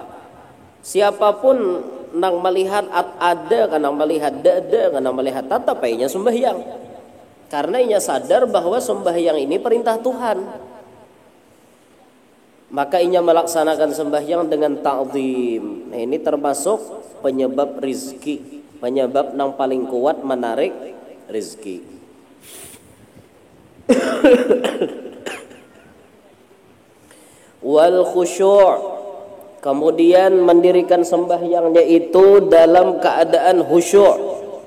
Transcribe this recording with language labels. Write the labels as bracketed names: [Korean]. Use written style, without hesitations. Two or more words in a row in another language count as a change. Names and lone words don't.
[Indonesian] Siapapun nang melihat ada karena melihat ada karena melihat tetap inya sembahyang. Karena inya sadar bahwa sembahyang ini perintah Tuhan. Maka inya melaksanakan sembahyang dengan ta'zim. Nah, ini termasuk penyebab rizki, penyebab yang paling kuat menarik rizki. Wal khusyu', kemudian mendirikan sembahyangnya itu dalam keadaan khusyuk.